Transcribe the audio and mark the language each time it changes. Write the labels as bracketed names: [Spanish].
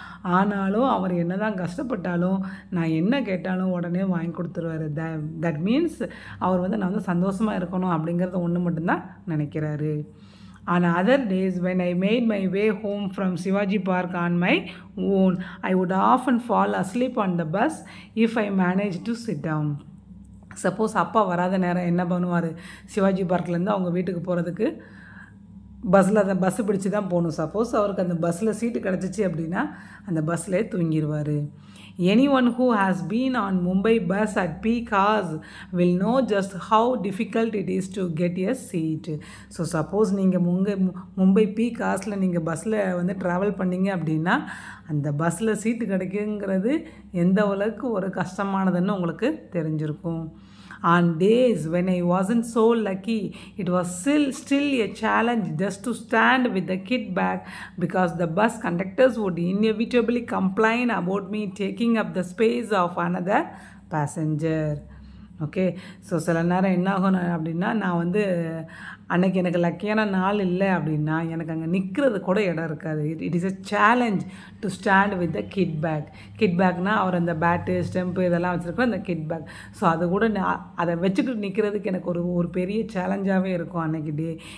[Tamil] ஆனாலும் அவர் என்ன தான் கஷ்டப்பட்டாலும் நான் என்ன கேட்டாலும் உடனே வாங்கி கொடுத்துருவார். [English] that means [Tamil] அவர் வந்து நான் வந்து சந்தோஷமாக இருக்கணும் அப்படிங்கிறத ஒன்று மட்டும்தான் நினைக்கிறாரு. [English] On other days, when I made my way home from Shivaji Park on my own, I would often fall asleep on the bus if I managed to sit down. [Tamil] Suppose அப்பா வராத நேரம் என்ன பண்ணுவார், சிவாஜி பார்க்லேருந்து அவங்க வீட்டுக்கு போகிறதுக்கு பஸ்ஸு பிடிச்சி தான் போகணும். சப்போஸ் அவருக்கு அந்த பஸ்ஸில் சீட்டு கிடச்சிச்சு அப்படின்னா அந்த பஸ்ஸில் தூங்கிடுவார். [English] Anyone who has been on Mumbai bus at peak hours will know just how difficult it is to get a seat. [Tamil] So suppose நீங்கள் மும்பை பீக் ஹார்ஸில் நீங்கள் பஸ்ஸில் வந்து ட்ராவல் பண்ணிங்க அப்படின்னா அந்த பஸ்ஸில் சீட்டு கிடைக்குங்கிறது எந்த அளவுக்கு ஒரு கஷ்டமானதுன்னு உங்களுக்கு தெரிஞ்சிருக்கும். [English] On days when I wasn't so lucky, it was still a challenge just to stand with the kid bag because the bus conductors would inevitably complain about me taking up the space of another passenger. [Tamil] Okay, so சில நேரம் என்ன ஆகும் அப்படின்னா, நான் வந்து அன்றைக்கி எனக்கு லக்கியான நாள் இல்லை அப்படின்னா எனக்கு அங்கே நிற்கிறது கூட இடம் இருக்காது. [English] It is a challenge to stand with the kit bag. [Tamil] Kit பேக்னால் அவர் அந்த பேட்டு ஸ்டெம்ப்பு இதெல்லாம் வச்சுருக்கோம், அந்த கிட் பேக். ஸோ அது கூட அதை வச்சுக்கிட்டு நிற்கிறதுக்கு எனக்கு ஒரு பெரிய சேலஞ்சாகவே இருக்கும் அன்றைக்கி டே.